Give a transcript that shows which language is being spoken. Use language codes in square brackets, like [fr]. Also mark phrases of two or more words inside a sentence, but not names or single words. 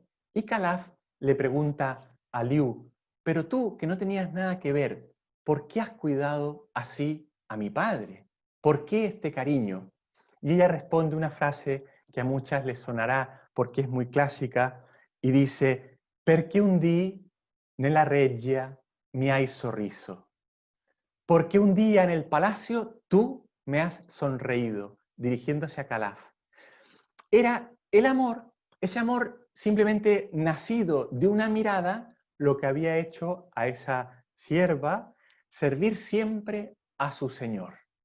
[es] Y Calaf le pregunta a Liu: pero tú, que no tenías nada que ver, ¿por qué has cuidado así a mi padre? ¿Por qué este cariño? Y ella responde una frase que a muchas les sonará porque es muy clásica, y dice: [it] perché un dì nella reggia mi hai sorriso. [es] Porque un día en el palacio tú me has sonreído, dirigiéndose a Calaf. Era el amor, ese amor simplemente nacido de una mirada, lo que había hecho a esa sierva servir siempre a su señor.